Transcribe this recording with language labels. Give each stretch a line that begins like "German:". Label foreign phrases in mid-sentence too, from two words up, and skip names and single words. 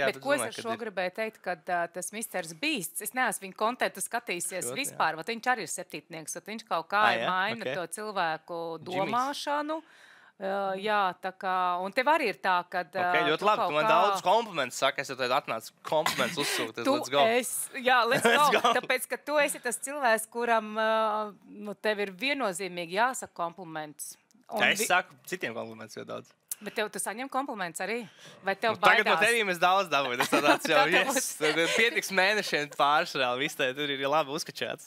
Latvian: Bet ko es ar šo gribēju teikt, kad tas Mr. Beasts, es neesmu viņa kontentu skatījusies vispār, viņš arī ir septītnieks, viņš kaut kā maina to cilvēku domāšanu. Jā, tā kā, un tev arī ir tā, ka... Ļoti labi, tu man daudz komplimentus saka, es jau tev atnācu komplimentus uzsūkt,
English: let's go. Let's go,
Latvian: tāpēc, ka tu esi tas cilvēks, kuram tev ir viennozīmīgi jāsaka kompliments. Es saku citiem komplimentus jau daudz. Bet tev tu saņem kompliments arī? Vai tev baidās? Tagad no tevīm es daudz dabūju. Tas tāds jau, pietiks mēnešiem pāris reāli. Viss tur ir labi uzkačāts.